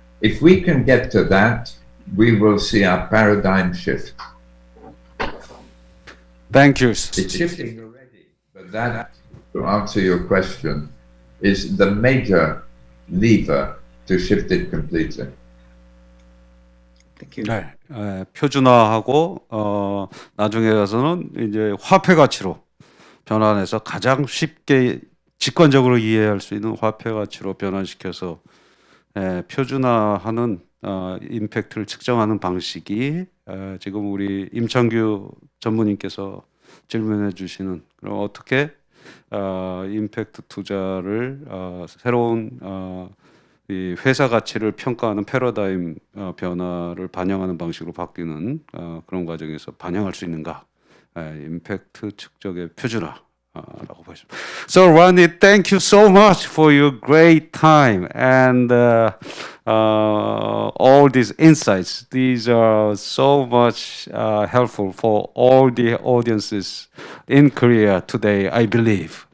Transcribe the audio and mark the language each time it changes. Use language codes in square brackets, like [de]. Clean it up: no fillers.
[en] If we can get to that, we will see our paradigm shift. Thank you. It's shifting already, but that, to answer your question, is the major lever to shift it completely. Thank you. [ko] 네, 표준화하고 나중에 가서는 이제 화폐 가치로 변환해서 가장 쉽게 직관적으로 이해할 수 있는 화폐 가치로 변환시켜서 표준화하는 임팩트를 측정하는 방식이 지금 우리 임창규 전무님께서 질문해 주시는 그럼 어떻게 임팩트 투자를 새로운 이 회사 가치를 평가하는 패러다임 변화를 반영하는 방식으로 바뀌는 그런 과정에서 반영할 수 있는가? 임팩트 측정의 표준화라고 보십니다. [en] So Ronnie, thank you so much for your great time and all these insights. These are so much helpful for all the audiences in Korea today, I believe.